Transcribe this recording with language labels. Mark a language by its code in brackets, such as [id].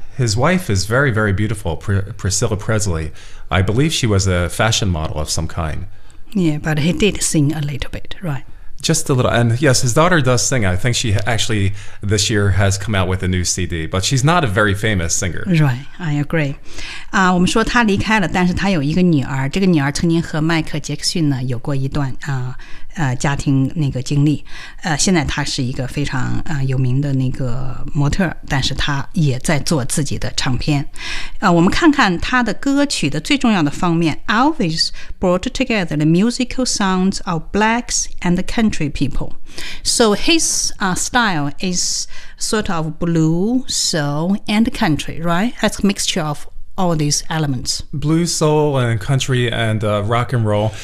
[en] His wife is very, very beautiful, Priscilla Presley. I believe she was a fashion model of some kind. Yeah, but he did sing a little bit, right? Just a little. And yes, his daughter does sing. I think she actually this year has come out with a new CD, but she's not a very famous singer. Right, I agree. [zh] 我们说他离开了，但是他有一个女儿，这个女儿曾经和迈克·杰克逊呢有过一段家庭那个经历，现在她是一个非常有名的那个模特，但是她也在做自己的唱片。我们看看她的歌曲的最重要的方面。 [en] Elvis brought together the musical sounds of blacks and the country people. So his style is sort of blues, soul, and country, right? That's a mixture of all these elements. Blues, soul, and country, and rock and roll.